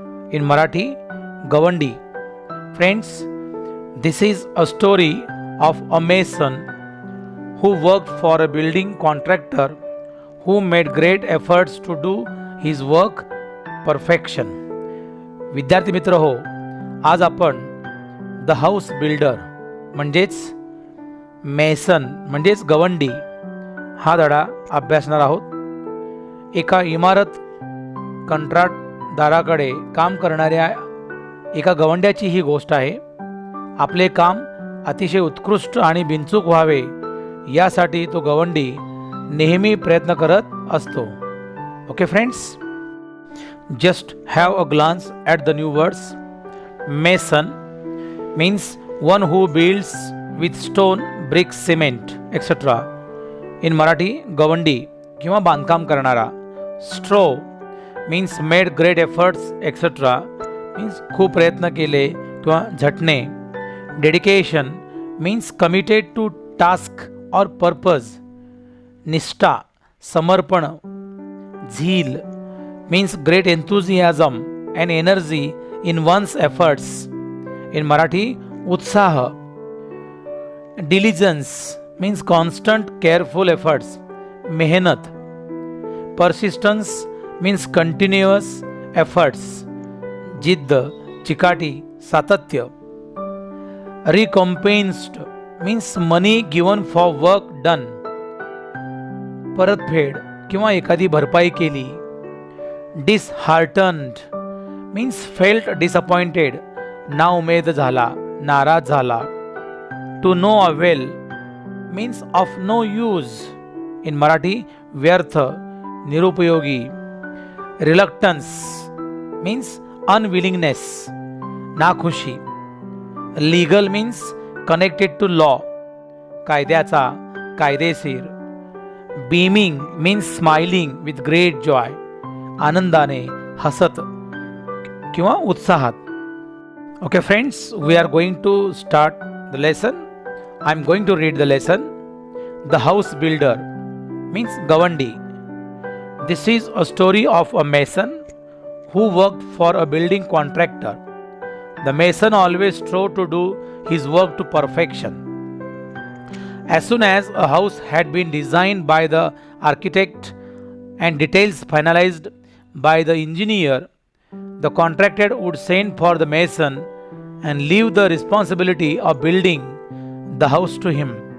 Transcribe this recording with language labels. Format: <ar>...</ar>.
<en>In Marathi, Gavandi. Friends, this is a story of a mason who worked for a building contractor who made great efforts to do his work perfection.</en> <mr>विद्यार्थी मित्र हो, आज आपण the house builder म्हणजेच mason म्हणजेच गवंडी हा धडा अभ्यासणार आहोत. एका इमारत कंत्राटदाराकडे काम करणाऱ्या एका गवंड्याची ही गोष्ट आहे. आपले काम अतिशय उत्कृष्ट आणि बिनचूक व्हावे यासाठी तो गवंडी नेहमी प्रयत्न करत असतो.</mr> <en>Okay friends, just have a glance at the new words. Mason means one who builds with stone, bricks, cement etcetera. In Marathi</en> <mr>गवंडी किंवा बांधकाम करणारा.</mr> <en>strove means made great efforts etcetera means</en> <mr>खूप प्रयत्न केले किंवा झटणे.</mr> <en>Dedication means committed to task और purpose.</en> <mr>निष्ठा, समर्पण.</mr> <en>Zeal means great enthusiasm and energy in one's efforts. In Marathi उत्साह. Diligence means constant careful efforts, मेहनत. Persistence means continuous efforts,</en> <mr>जिद्द, चिकाटी, सातत्य.</mr> <en>recompensed means money given for work done,</en> <mr>परतफेड किंवा एखादी भरपाई केली.</mr> <en>disheartened means felt disappointed,</en> <mr>ना उमेद झाला, नाराज झाला.</mr> <en>To no avail means of no use. In Marathi</en> <mr>व्यर्थ, निरुपयोगी.</mr> <en>Reluctance means unwillingness, नाखुशी. Legal means connected to law,</en> <mr>कायद्याचा, कायदेशीर.</mr> <en>beaming means smiling with great joy,</en> <mr>आनंदाने, हसत किंवा उत्साहात.</mr> <en>Okay friends, we are going to start the lesson. I am going to read the lesson. The house builder means गवंडी. This is a story of a mason who worked for a building contractor. The mason always strove to do his work to perfection. As soon as a house had been designed by the architect and details finalized by the engineer, the contractor would send for the mason and leave the responsibility of building the house to him.</en>